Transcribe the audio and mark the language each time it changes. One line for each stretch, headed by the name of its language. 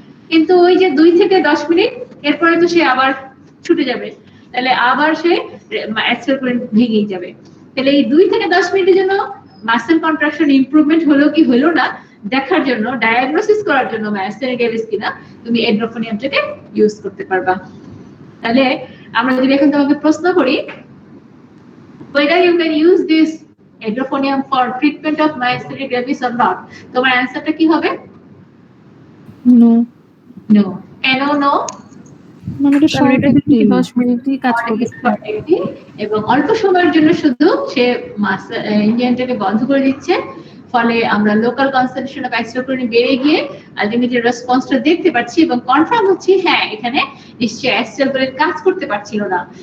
Bangla: কিন্তু ওই যে 2 থেকে 10 মিনিট, এরপরে তো সে আবার ছুটে যাবে, তাহলে আবার সে অ্যাসিটাইলকোলিন ভেঙেই যাবে। তাহলে এই 2 থেকে 10 মিনিটের জন্য মাসল কন্ট্রাকশন ইমপ্রুভমেন্ট হলো কি হলো না দেখার জন্য, ডায়াগনোসিস করার জন্য মায়াস্থেনিয়া গ্রেভিস কিনা তুমি এড্রোফোনিয়ামটাকে ইউজ করতে পারবা। তাহলে আমরা যদি এখন তোমাকে প্রশ্ন করি
English: whether you can use this edrophonium for treatment of myasthenia gravis or not,
Bangla: তোমার অ্যানসারটা কি হবে?
English: No no.
Bangla: কেন
English: No?
Bangla: মানে এটা শর্ট অ্যাক্টিং 10 মিনিটই কাজ করবে, এবং অল্প সময়ের জন্য শুধু সে ইঞ্জিনটাকে বন্ধ করে দিচ্ছে, ফলে আমরা লোকাল কনসেন্ট্রেশন অফ অ্যাসিটাইলকোলিন বেড়ে গিয়ে আলটিমেটলি রেসপন্সটা দেখতে পাচ্ছি এবং কনফার্ম হচ্ছে হ্যাঁ এখানে নিশ্চয়ই অ্যাসিটাইলকোলিন কাজ করতে পারছিল না।